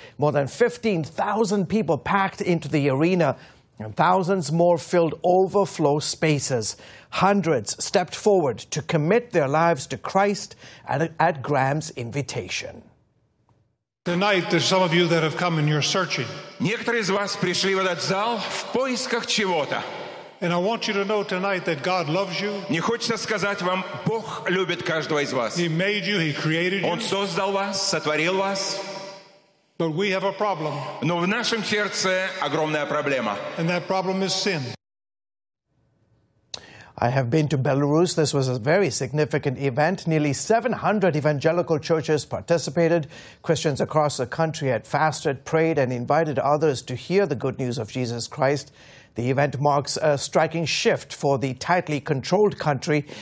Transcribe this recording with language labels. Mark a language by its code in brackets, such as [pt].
[en] More than 15,000 people packed into the arena, and thousands more filled overflow spaces. Hundreds stepped forward to commit their lives to Christ at Graham's invitation. Tonight, there's some of you that have come and you're searching. [ru] Некоторые из вас пришли в этот зал в поисках чего-то. [en] And I want you to know tonight that God loves you. [ru] Мне хочется сказать вам, Бог любит каждого из вас. [en] He made you, He created you. [ru] Он создал вас, сотворил вас. [en] But we have a problem. [ru] Но в нашем сердце огромная проблема. [en] And that problem is sin. I have been to Belarus. This was a very significant event. Nearly 700 evangelical churches participated. Christians across the country had fasted, prayed, and invited others to hear the good news of Jesus Christ. The event marks a striking shift for the tightly controlled country.